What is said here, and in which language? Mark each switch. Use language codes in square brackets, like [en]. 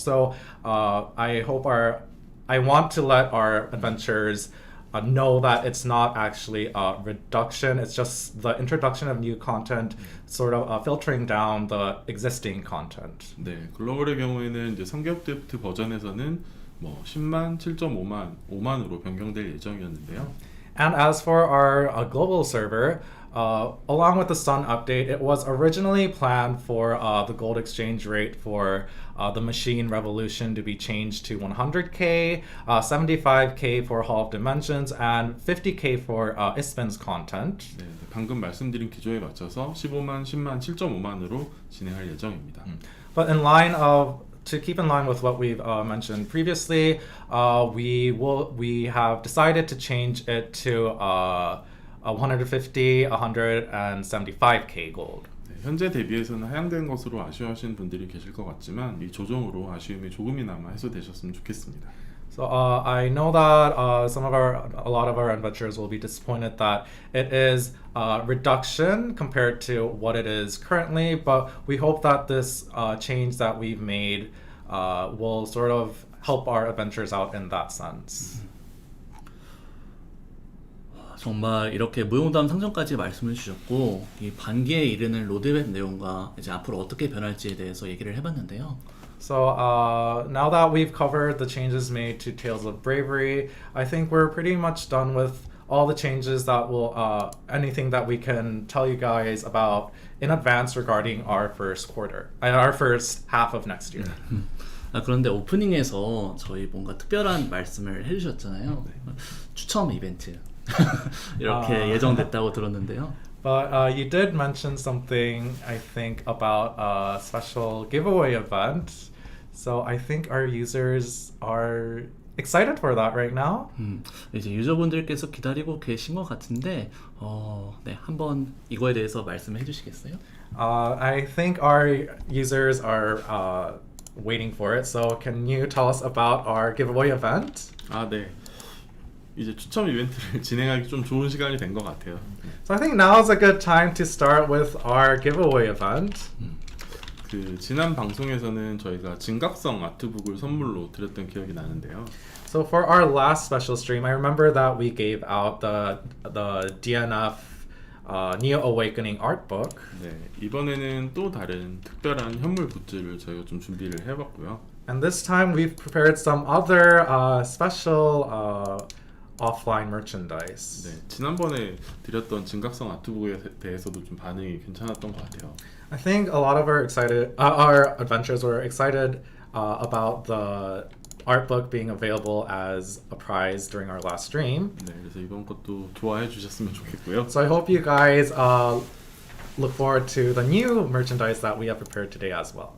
[en] So I want to let our adventurers know that it's not actually a reduction, it's just the introduction of new content sort of filtering down the existing content. [ko] 네, 글로벌의 경우에는 이제 선계 업데이트 버전에서는 뭐 10만, 7.5만, 5만으로 변경될 예정이었는데요. [en] And as for our global server, along with the Sun update, it was originally planned for the gold exchange rate for the Machine Revolution to be changed to 100k, 75k for Hall of Dimensions, and 50k for Ispin's content. [ko] 네, 방금 말씀드린 기조에 맞춰서 15만, 10만, 7.5만으로 진행할 예정입니다. [en] But to keep in line with what we've mentioned previously, we have decided to change it to 150, 175k gold. [ko] 네, 현재 대비해서는 하향된 것으로 아쉬워하시는 분들이 계실 것 같지만 이 조정으로 아쉬움이 조금이나마 해소되셨으면 좋겠습니다. [en] So I know that a lot of our adventurers will be disappointed that it is a reduction compared to what it is currently, but we hope that this change that we've made will sort of help our adventurers out in that sense. [ko] 정말 이렇게 무용담 상점까지 말씀을 주셨고 이 반기에 이르는 로드맵 내용과 이제 앞으로 어떻게 변할지에 대해서 얘기를 해봤는데요. [en] So now that we've covered the changes made to Tales of Bravery, I think we're pretty much done with all the changes that will anything that we can tell you guys about in advance regarding our first quarter and our first half of next year. [ko] 그런데 오프닝에서 저희 뭔가 특별한 말씀을 해주셨잖아요. 추첨 이벤트 이렇게 예정됐다고 들었는데요. [en] But you did mention something, I think, about a special giveaway event. So I think our users are excited for that right now. [ko] 이제 유저분들께서 기다리고 계신 것 같은데, 네, 한번 이거에 대해서 말씀해 주시겠어요? [en] I think our users are waiting for it. So can you tell us about our giveaway event? [ko] 네. 이제 추첨 이벤트를 진행하기 좀 좋은 시간이 된 것 같아요. [en] So I think now is a good time to start with our giveaway event. [ko] 그 지난 방송에서는 저희가 진각성 아트북을 선물로 드렸던 기억이 나는데요. [en] So for our last special stream, I remember that we gave out the DNF Neo Awakening art book. [ko] 네, 이번에는 또 다른 특별한 현물 굿즈를 저희가 좀 준비를 해봤고요. [en] And this time we've prepared some other special offline merchandise. [ko] 네, 지난번에 드렸던 진각성 아트북에 대해서도 좀 반응이 괜찮았던 것 같아요. [en] I think a lot of our adventurers were excited about the art book being available as a prize during our last stream. [ko] 네, 그래서 이번 것도 좋아해 주셨으면 좋겠고요. [en] So I hope you guys look forward to the new merchandise that we have prepared today as well.